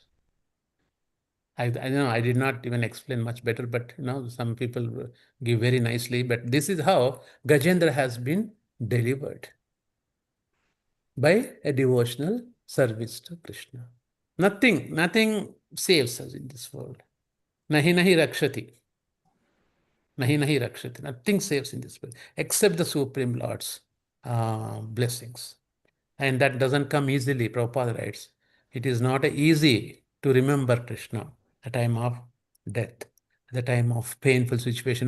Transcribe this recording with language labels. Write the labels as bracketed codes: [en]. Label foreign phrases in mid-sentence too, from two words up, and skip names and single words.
[en] I know I did not even explain much better, but some people give very nicely. But this is how Gajendra has been delivered by a devotional service to Krishna. Nothing saves us in this world. [sa] Nahi nahi rakshati. Nahi nahi rakshati. [en] Nothing saves in this world except the Supreme Lords. blessings. And that doesn't come easily, Prabhupada writes. It is not easy to remember Krishna at the time of death, at the time of painful situation.